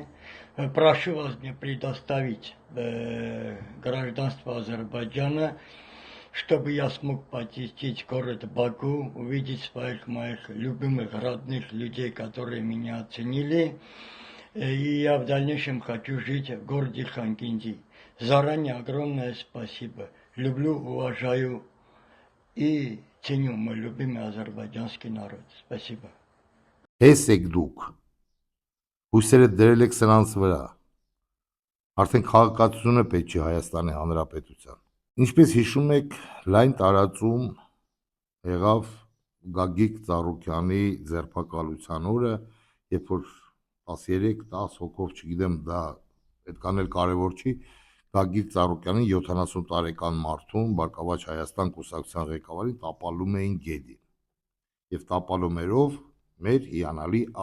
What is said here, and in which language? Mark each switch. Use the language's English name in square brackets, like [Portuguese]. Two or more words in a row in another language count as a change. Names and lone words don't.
[Russian] Прошу вас мне предоставить гражданство Азербайджана, чтобы я смог посетить город Баку, увидеть своих моих любимых, родных людей, которые меня оценили. И я в дальнейшем хочу жить в городе Ханкинди. Заранее огромное спасибо. Люблю, уважаю и ценю мой любимый азербайджанский народ. Спасибо. [Armenian] Հես եք դուք, հույսերը դրել եք սրանց վրա, արդեն քաղաքացիությունը պետք չի Հայաստանի Հանրապետության։ Ինչպես հիշում եք, լայն տարածում եղավ Գագիկ Ծառուկյանի ձերբակալության օրը, երբ որ 13-10 հոգով, չգիտեմ, դա այդքան էլ կարևոր չի, Գագիկ Ծառուկյանին 70 տարեկան մարդուն Բարգավաճ Հայաստան կուսակցության ղեկավարին տապալում էին գեդին։ Եվ տապալումերով մեր հիանալի